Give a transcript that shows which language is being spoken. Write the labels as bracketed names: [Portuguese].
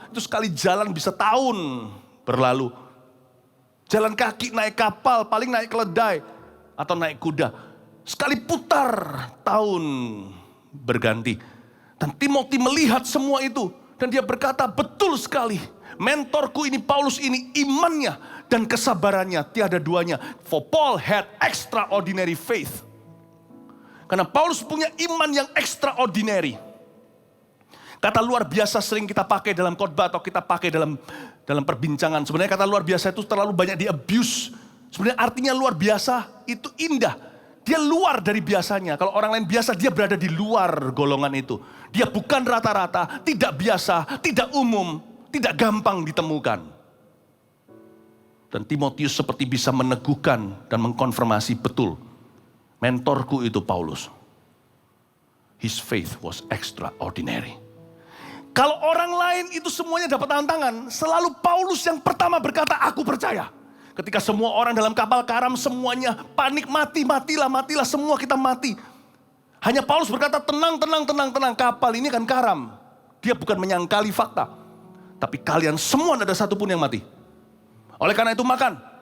[Indonesian] Itu sekali jalan bisa tahun berlalu. Jalan kaki, naik kapal, paling naik keledai atau naik kuda. Sekali putar tahun berganti. Dan Timothy melihat semua itu. Dan dia berkata, betul sekali. Mentorku ini, Paulus ini, imannya dan kesabarannya tiada duanya. [English] For Paul had extraordinary faith. [Indonesian] Karena Paulus punya iman yang extraordinary. Kata luar biasa sering kita pakai dalam khotbah atau kita pakai dalam perbincangan. Sebenarnya kata luar biasa itu terlalu banyak di abuse. Sebenarnya artinya luar biasa itu indah. Dia luar dari biasanya. Kalau orang lain biasa, dia berada di luar golongan itu. Dia bukan rata-rata, tidak biasa, tidak umum, tidak gampang ditemukan. Dan Timotius seperti bisa meneguhkan dan mengkonfirmasi betul. Mentorku itu Paulus. [English] his faith was extraordinary. [Indonesian] Kalau orang lain itu semuanya dapat tantangan, selalu Paulus yang pertama berkata, aku percaya. Ketika semua orang dalam kapal karam semuanya panik, matilah, semua kita mati. Hanya Paulus berkata, tenang, kapal ini kan karam. Dia bukan menyangkali fakta. Tapi kalian semua tidak ada satupun yang mati. Oleh karena itu makan.